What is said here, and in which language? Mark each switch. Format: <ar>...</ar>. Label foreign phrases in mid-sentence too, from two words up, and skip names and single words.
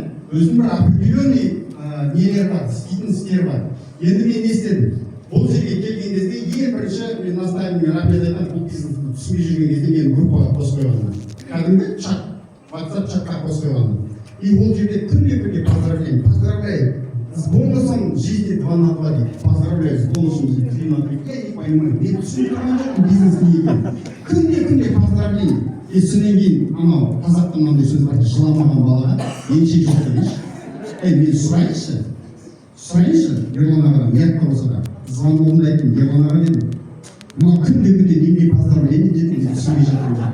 <kk>Өзінің бір определенный нелер бар, істейтін істер бар. Енді мен не істедім? Бұл жерге келген кезде ең бірінші мен наставникіме рахмет айтамын, бұл бизнесті түсінбей жүрген кезде мені группаға қосып қойғанмын. Кәдімгі чат, WhatsApp чатқа қосып қойғанмын. И бұл жерде күнде поздравляю.</kk> <ru>Поздравляю. С бонусом жизни 2 на 2 дейді. Поздравляю, с бонусом 3 на 3. Я не понимаю,</ru> <kk>мен түсініп тұрған жоқпын бизнес не екен. Күнде поздравление. И содан кейін анау қазақтың мынандай сөз бар, жыламаған балаға еншек жоқ дейінші. Мен сұрайыншы, Ерлан ағадан, ұятқа болса да, звоногымды айттым, Ерлан аға дедім, мына күнде неге поздравление дедім, деп түсінбей жатырмын.</kk>